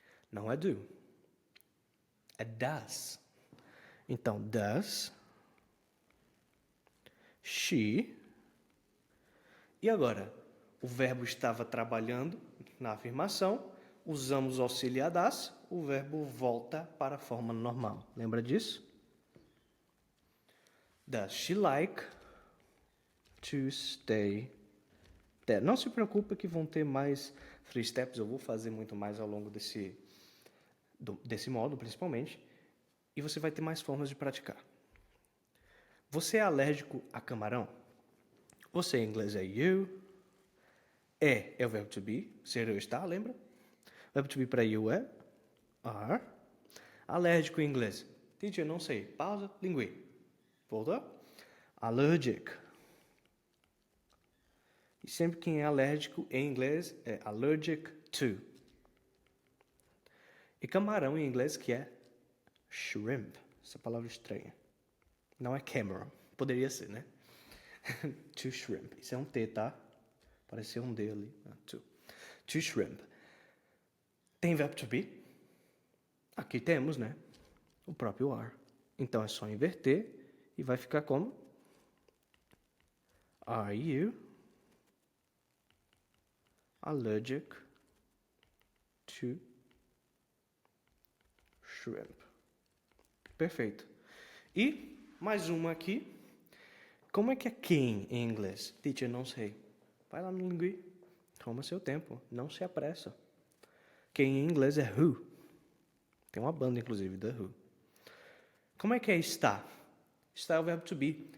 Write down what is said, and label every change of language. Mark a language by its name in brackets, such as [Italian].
[Portuguese] Não é do. É does. Então, does she. E agora? O verbo estava trabalhando na afirmação. Usamos o auxiliar das. O verbo volta para a forma normal. Lembra disso? [English] Does she like to stay there? [Portuguese] Não se preocupe que vão ter mais 3 steps. Eu vou fazer muito mais ao longo desse módulo, principalmente. E você vai ter mais formas de praticar. Você é alérgico a camarão? Você em inglês é you. É o verbo to be. Ser eu estar, lembra? O verbo to be para you é are. Alérgico em inglês. Teacher, não sei. Pausa, linguei. Voltou? Allergic. E sempre quem é alérgico em inglês é allergic to. E camarão em inglês que é shrimp. Essa palavra estranha. Não é Cameron. Poderia ser, né? To shrimp. Isso é um T, tá? Pareceu um D ali. To. To shrimp. Tem verbo to be? Aqui temos, né? O próprio are. Então é só inverter e vai ficar como? [English] Are you allergic to shrimp? [Portuguese] Perfeito. E mais uma aqui. Como é que é quem em inglês? Teacher, não sei. Vai lá no Lingui. Toma seu tempo. Não se apressa. Quem em inglês é who. Tem uma banda, inclusive, The Who. Como é que é estar? Estar é o verbo to be.